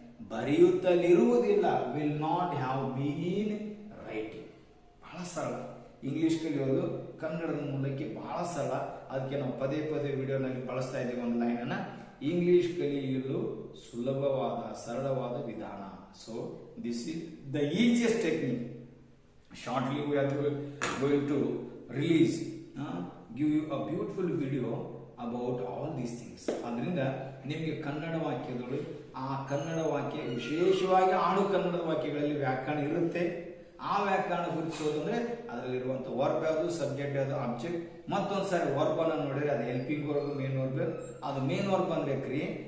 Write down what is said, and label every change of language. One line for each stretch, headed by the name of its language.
Kannada: ಬರೆಯುತ್ತಲಿರುವುದಿಲ್ಲ,
English: Will not have been writing.
Kannada: ಬಹಳ ಸರಳ. English ಕಲಿಯೋದು ಕನ್ನಡದ ಮೂಲಕ್ಕೆ ಬಹಳ ಸರಳ. ಅದಕ್ಕೆ ನಾವು ಪದೇ ಪದೇ ವಿಡಿಯೋನಲ್ಲಿ ಬಳಸ್ತಾ ಇದ್ದೀವಿ ಒಂದು ಲೈನ್ ಅನ್ನ. ಇಂಗ್ಲಿಷ್ ಕಲಿಯಲು ಸುಲಭವಾದ ಸರಳವಾದ ವಿಧಾನ.
English: So this is the easiest technique. Shortly we are going to release, give you a beautiful video about all these things.
Kannada: ಅದರಿಂದ ನಿಮಗೆ ಕನ್ನಡ ವಾಕ್ಯಗಳು, ಆ ಕನ್ನಡ ವಾಕ್ಯ ವಿಶೇಷವಾಗಿ ಆಡು ಕನ್ನಡದ ವಾಕ್ಯಗಳಲ್ಲಿ ವ್ಯಾಕರಣ ಇರುತ್ತೆ. ಆ ವ್ಯಾಕರಣ ಗುರುತಿಸೋದು ಅಂದ್ರೆ ಅದರಲ್ಲಿರುವಂತ ವರ್ಬ್ ಯಾವುದು, ಸಬ್ಜೆಕ್ಟ್ ಯಾವುದು, ಆಬ್ಜೆಕ್ಟ್. ಮತ್ತೊಂದು ಸಾರಿ ವರ್ಬ್ ಅನ್ನು ನೋಡಿದ್ರೆ ಅದು ಹೆಲ್ಪಿಂಗ್ ವರ್ಬ್, ಮೇನ್ ವರ್ಬ್. ಅದು ಮೇನ್ ವರ್ಬ್ ಅಂದ್ರೆ ಕ್ರಿಯೆ.